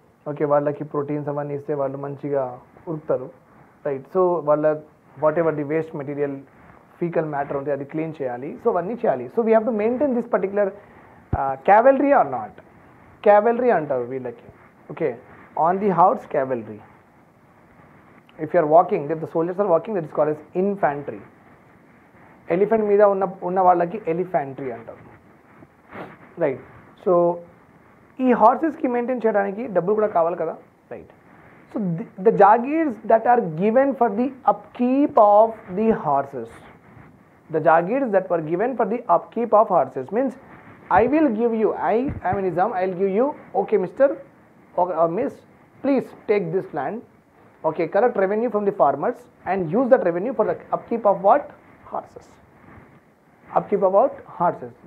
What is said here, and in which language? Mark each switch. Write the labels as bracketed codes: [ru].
[te] Okay, వాళ్ళకి proteins అవన్నీ ఇస్తే వాళ్ళు మంచిగా ఉరుకుతారు, రైట్. సో వాళ్ళ [en] whatever the waste material, faecal matter [te] ఉంది, అది క్లీన్ చేయాలి. సో అవన్నీ చేయాలి. [en] So we have to maintain this particular cavalry or not. [te] Cavalry అంటారు వీళ్ళకి. Okay, [en] On the horse cavalry. If you are walking, if the soldiers are walking, that is called as infantry. [te] Elephant మీద ఉన్న వాళ్ళకి ఎలిఫెంట్రీ అంటారు, right. So ఈ హార్సెస్కి maintain చేయడానికి డబ్బులు కూడా కావాలి కదా, right. [en] So the jagirs that are given for the upkeep of the horses, the Jagirs that were given for the upkeep of horses means I will give you, I am in Nizam, I will give you, okay Mr. or Miss, please take this land, okay, collect revenue from the farmers and use that revenue for the upkeep of what? Horses. Upkeep of what? Horses.